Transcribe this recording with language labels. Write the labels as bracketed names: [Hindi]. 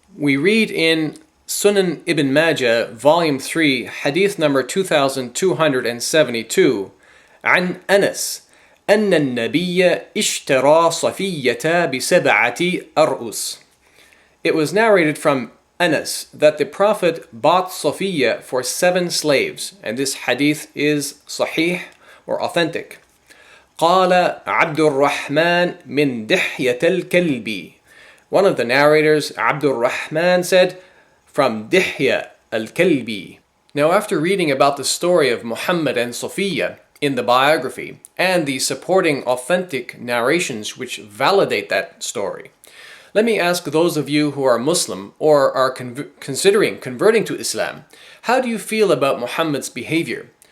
[English] We read in Sunan Ibn Majah, volume 3, hadith number 2272, [Arabic] عن أنس أن النبي اشترى صفية بسبعة أرؤس. [English] It was narrated from Anas that the Prophet bought Sophia for 7 slaves, and this hadith is sahih or authentic. [Arabic] قال عبد الرحمن من دحية الكلب. [English] One of the narrators, Abdul Rahman, said, from Dihya al-Kalbi. Now, after reading about the story of Muhammad and Sophia in the biography and the supporting authentic narrations which validate that story, let me ask those of you who are Muslim or are considering converting to Islam, how do you feel about Muhammad's behavior?